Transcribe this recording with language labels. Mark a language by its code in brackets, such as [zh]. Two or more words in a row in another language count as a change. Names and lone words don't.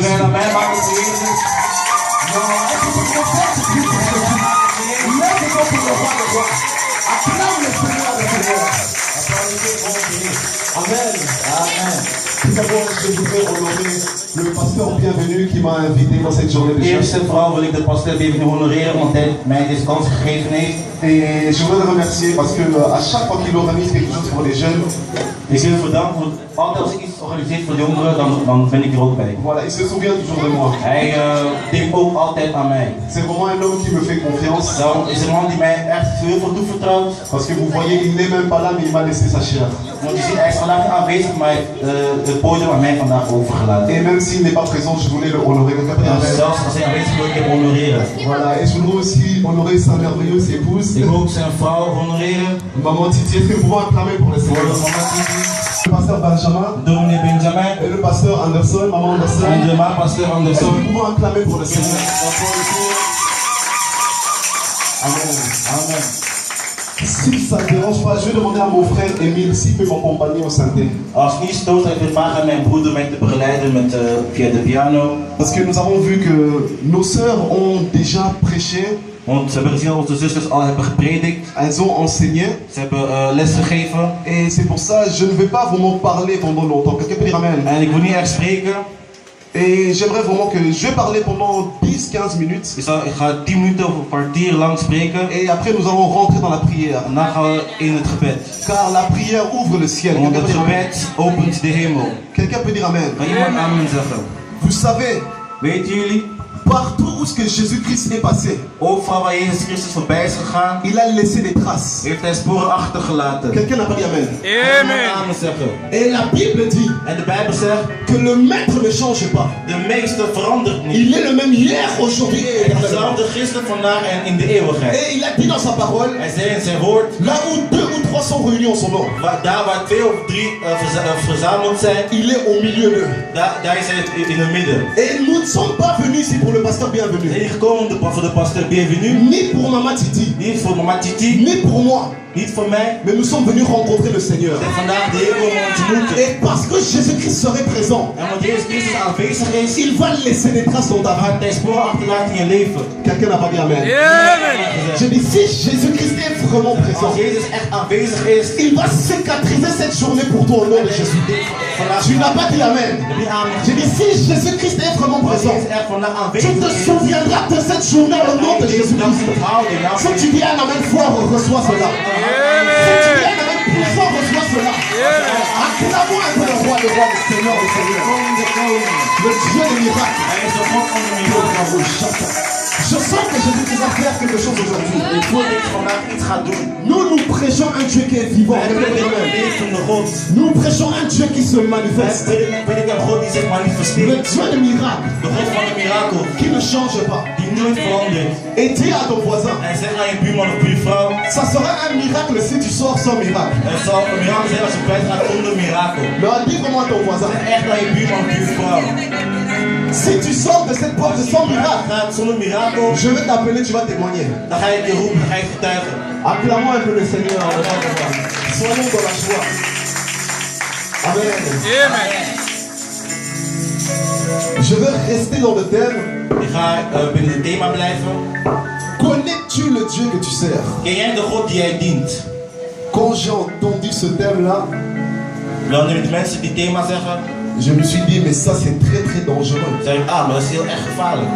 [fr] Non, est-ce qu'on peut faire du bruit pour Jésus? Lève-toi pour le roi des rois. Acclame le Seigneur des Seigneurs. Amen. Amen. Tout d'abord, je voudrais honorer le pasteur bienvenu qui m'a invité dans cette journée de [nl] Eerst en vooral wil ik de pasteur bienvenu honoreren, want hij mij deze kans gegeven heeft. [fr] Et je voudrais le remercier parce que à chaque fois qu'il organise quelque chose pour les jeunes, [nl] Ik wil hem bedanken, want altijd als ik iets organiseer voor de jongeren, dan ben ik er ook bij. [fr] voilà, il se souvient toujours de moi. [nl] Hij denkt ook altijd aan mij. [fr] C'est vraiment un homme qui me fait confiance. [nl] Daarom is een man die mij echt heel veel toevertrouwt. [fr] Parce que vous voyez, il n'est même pas là, mais il m'a laissé sa chair. [nl] Want je ziet, hij is vandaag aanwezig, maar het podium aan mij vandaag overgelaten. [fr] Et même s'il n'est pas présent, je voulais le honorer. [nl] Zelfs als hij aanwezig wil ik hem honoreren. [fr] Voilà, et je voudrais aussi honorer sa merveilleuse épouse. [nl] Ik wil ook zijn vrouw honoreren. [fr] Maman Titi, est-ce que vous pouvez acclamer pour le Seigneur? Le pasteur Benjamin. [nl] Dominee Benjamin. [fr] Et le pasteur Anderson, maman Anderson. [nl] En de pasteur [fr] Est-ce [nl] Anderson. [fr] que vous pouvez acclamer pour le Seigneur? Amen. Amen. Si ça ne dérange pas, je vais demander à mon frère Émile s'il peut m'accompagner au synthé. [nl] Als het niet stoot, ik wil vragen aan mijn broeder mij te begeleiden via de piano. [fr] Parce que nous avons vu que nos sœurs ont déjà prêché, [nl] Want ze hebben gezien dat onze zusters al hebben gepredikt. [fr] elles ont enseigné. [nl] Ze hebben les gegeven. [fr] Et c'est pour ça que je ne vais pas vraiment parler pendant longtemps. Quelqu'un peut dire Amen. [nl] En ik wil niet echt spreken. [fr] Et j'aimerais vraiment que je vais parler pendant 10-15 minutes. [nl] Ik ga 10 minuten of een kwartier lang spreken. [fr] Et après nous allons rentrer dans la prière. [nl] En dan gaan we in het gebed. [fr] Car la prière ouvre le ciel. [nl] Want [fr] Quelqu'un [nl] het [fr] peut dire Amen. [nl] gebed opent de hemel. [fr] Quelqu'un peut dire Amen. [nl] Kan iemand amen zeggen? [fr] Vous savez, [nl] Weten jullie? [fr] partout où que Jésus-Christ est passé, [nl] Overal waar Jezus Christus voorbij is gegaan, [fr] il a laissé des traces. [nl] heeft hij sporen achtergelaten. [fr] Quelqu'un n'a pas dit Amen. [nl] Amen. Amen zeggen. [fr] Et la Bible dit [nl] En de Bijbel zegt, [fr] que le maître ne change pas. [nl] de meester verandert niet. [fr] Il est le même hier, aujourd'hui et [nl] Hij is [fr] éternellement. [nl] dezelfde gisteren, vandaag en in de eeuwigheid. [fr] Et il a dit dans sa parole, [nl] Hij zei in zijn woord, [fr] là où 2 ou 3 sont réunis en son nom, [nl] daar waar 2 of 3 verzameld zijn, [fr] il est au milieu d'eux. [nl] daar is hij in het midden. [fr] Et nous ne sommes pas venus ici pour le pasteur [nl] We [fr] bienvenu, [nl] zijn niet gekomen voor de pasteur bienvenu, [fr] ni pour Mama Titi, [nl] niet voor mama Titi, [fr] ni pour moi, [nl] niet voor mij. [fr] mais nous sommes venus rencontrer le Seigneur. [nl] We zijn vandaag de Heer komen ontmoeten. [fr] Et parce que Jésus-Christ serait présent, [nl] En want Jezus Christus aanwezig is, [fr] il va laisser des traces dans ta vie. [nl] gaat hij sporen achterlaten in je leven. [fr] Quelqu'un n'a pas dit Amen. Je dis, si Jésus-Christ est vraiment présent, [nl] Als Jezus echt aanwezig is, [fr] il va cicatriser cette journée pour toi au nom de Jésus. Tu n'as pas dit Amen. Je dis, si Jésus-Christ est vraiment [nl] als [fr] présent, [nl] Jezus echt vandaag [fr] tu [nl] aanwezig [fr] te [nl] is, [fr] souviendras de cette journée au nom de Jésus-Christ. Si tu dis un Amen fort, reçois cela. Si tu dis un Amen puissant, reçois cela. Acclamons un peu le roi, le Seigneur, le Seigneur. Le Dieu des miracles. [nl] hij is de God van de miracles. [fr] Je sens que Jésus va faire quelque chose aujourd'hui. [nl] Ik voel dat ik vandaag iets ga doen. [fr] Nous prêchons un Dieu qui est vivant. [nl] Wij bidden een levende God. [fr] Nous prêchons un Dieu qui se [nl] Wij [fr] manifeste. [nl] bidden een God die zich [fr] Le [nl] manifesteert. [fr] Dieu de miracles, [nl] De God van de mirakel, [fr] qui ne change pas. [nl] die nooit verandert. [fr] Et dis à ton voisin, [nl] En zeg aan je buurman of buurvrouw, [fr] ça sera un miracle si tu sors sans miracle. [nl] het zal een mirakel zijn als je kwijt gaat zonder mirakel. [fr] Mais dis vraiment à ton voisin, [nl] Zeg echt aan je buurman of buurvrouw. [fr] si tu sors de cette porte sans miracle, [nl] Gaat zonder mirakel, [fr] je vais t'appeler, tu vas témoigner. [nl] dan ga je je roepen, dan ga je getuigen. [fr] Acclamons un peu le Seigneur. Soyons dans la joie. Amen. Je veux rester dans le thème. [nl] Ik ga binnen het thema blijven. [fr] Connais-tu le Dieu que tu sers? [nl] Ken jij de God die jij dient? [fr] Quand j'ai entendu ce thème-là, [nl] Wanneer de mensen die thema zeggen, [fr] je me suis dit, mais ça c'est très très dangereux. [nl] zeg ik, maar dat is heel erg gevaarlijk.